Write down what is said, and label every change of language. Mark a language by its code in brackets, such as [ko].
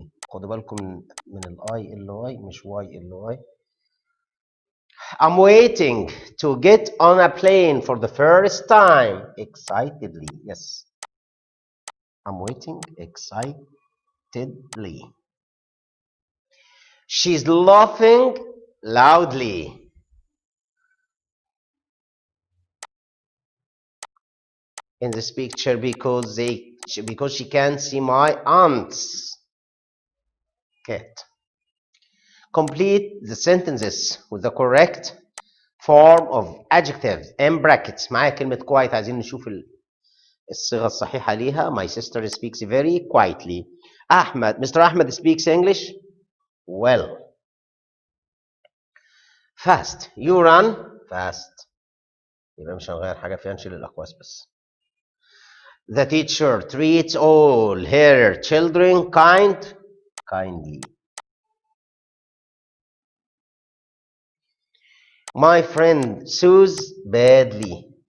[ar] خدوا بالكم من الاي ال واي مش واي ال واي. [en] I'm waiting to get on a plane for the first time excitedly. Yes. I'm waiting excitedly. She's laughing loudly. In this picture because she can't see my aunt's cat. Complete the sentences with the correct form of adjectives in brackets. [ar] معايا كلمة quiet عايزين نشوف الصيغة الصحيحة ليها. [en] My sister speaks very quietly. Mr. Ahmed speaks English well. Fast. You run fast. [ar] يبقى مش هنغير حاجة فيها نشيل الأقواس بس. [en] The teacher treats all her children kindly. My friend sues badly.